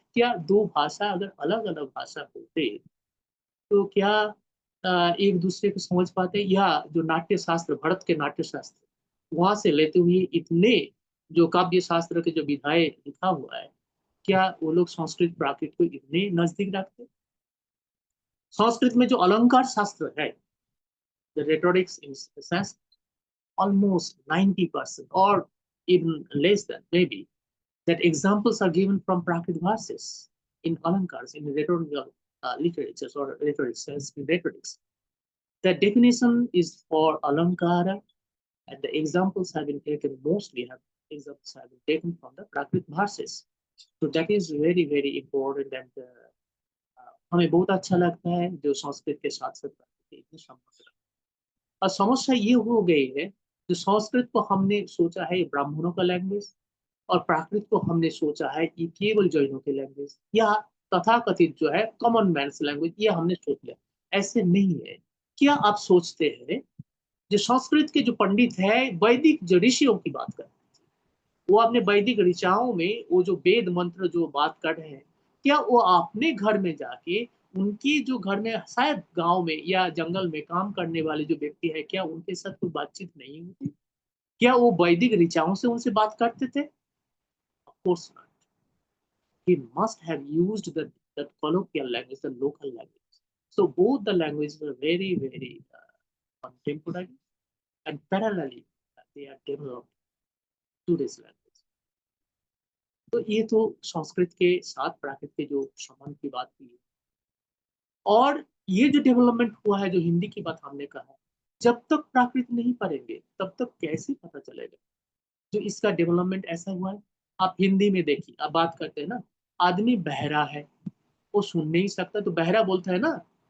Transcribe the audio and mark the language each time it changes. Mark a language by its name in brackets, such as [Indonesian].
[Hindi] क्या दो भाषा अगर अलग अलग भाषा होते तो क्या एक दूसरे को समझ पाते, या जो नाट्य शास्त्र भरत के नाट्य शास्त्र वहां से लेते हुए इतने जो काव्य शास्त्र के जो विधाएं लिखा हुआ है, क्या वो लोग संस्कृत प्राकृत को इतने नजदीक रखते? संस्कृत में जो अलंकार शास्त्र है, [English] the rhetorics in Sanskrit, almost 90% or even less than maybe, that examples are given from Prakrit verses in Alankars, in rhetorical literatures or rhetorics, Sanskrit rhetorics. The definition is for Alankara, and the examples have been taken, mostly examples have been taken from the Prakrit verses. So that is very, very important, and [Hindi] हमें बहुत अच्छा लगता है जो संस्कृत के साथ साथ प्राकृत के इतने संबंध रखते हैं। और समस्या ये हो गई है, जो संस्कृत को हमने सोचा है ब्राह्मणों का लैंग्वेज, और प्राकृत को हमने सोचा है कि केवल जैनों की लैंग्वेज, या तथाकथित जो है कॉमन मैन्स लैंग्वेज, ये हमने सोच लिया। ऐसे नहीं है। क्या आप सोचते हैं जो संस्कृत के जो पंडित है वैदिक जो ऋषियों की बात कर, वो अपने वैदिक ऋचाओं में वो जो वेद मंत्र जो बात कर रहे हैं, क्या वो अपने घर में जाके उनकी जो घर में शायद गांव में या जंगल में काम करने वाले जो व्यक्ति है, क्या उनके साथ कोई बातचीत नहीं होती? क्या वो वैदिक ऋचाओं से उनसे बात करते थे? [English] Of course not. He must have used the colloquial language, the local language. So both the languages are very, very contemporary, and parallelly they are developed to this language. [Hindi] तो ये तो संस्कृत के साथ प्राकृत के जो संबंध की बात की, और ये जो डेवलपमेंट हुआ है, जो हिंदी की बात हमने कहा है, जब तक प्राकृत नहीं पढ़ेंगे तब तक कैसे पता चलेगा जो इसका डेवलपमेंट ऐसा हुआ है। आप हिंदी में देखिए, आप बात करते हैं ना, आदमी बहरा है, वो सुन नहीं सकता तो बहरा बोलता है ना।